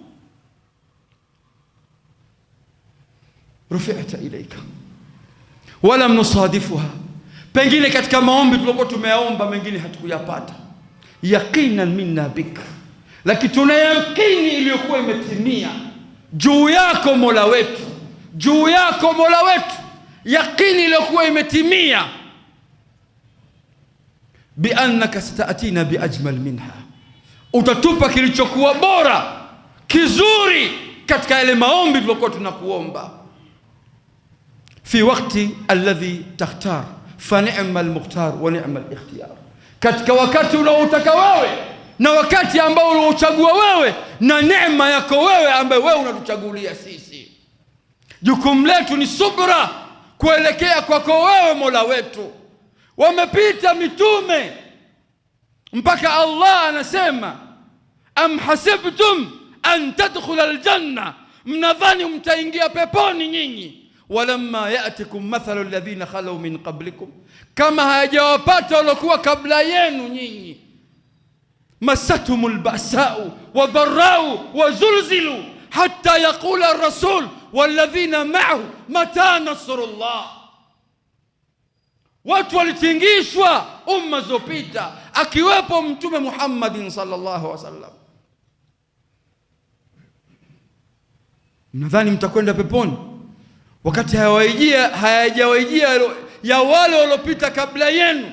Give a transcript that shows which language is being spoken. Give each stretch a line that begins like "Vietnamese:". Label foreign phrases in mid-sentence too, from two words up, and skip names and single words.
Arabic: رفعت إليك ولم نصادفها,
Swahili: pengine katika maombi tulikuwa tumeyaomba mengine hatukuyapata,
Arabic: يقينا منا بك,
Swahili: lakini tuna yakini iliyokuwa imetimia juu yako Mola wetu, juu yako Mola wetu, yakini iliyokuwa imetimia
Arabic: بأنك ستأتينا بأجمل منها,
Swahili: utatupa kilichokuwa bora kizuri katika yale maombi tulikuwa tunakuomba.
Arabic: في الوقت الذي تختار فنعم المختار ونعم الاختيار,
Swahili: katika wakati unaotaka wewe na wakati ambao unaochagua wewe na neema yako wewe ambaye wewe unatuchagulia sisi. Jukumu letu ni subra kuelekea kwako wewe Mola wetu. Wamepita mitume mpaka Allah anasema
Arabic: أم حسبتم أن تدخلوا الجنة,
Swahili: mnadhani mtaingia peponi nyinyi.
Arabic: ولما يأتكم مثل الذين خلوا من قبلكم,
Swahili: kama hayajawapata waliokuwa kabla yenu nyinyi.
Arabic: مستهم البأساء والضراء وزلزلوا حتى يقول الرسول والذين معه متى نصر الله.
Swahili: Watu walitingishwa umma zopita, akiwepo Mtume Muhammadin
Arabic: صلى الله عليه وسلم.
Swahili: Mnadhani mtakwenda peponi wakati hayajawajia ya wale waliopita kabla yenu.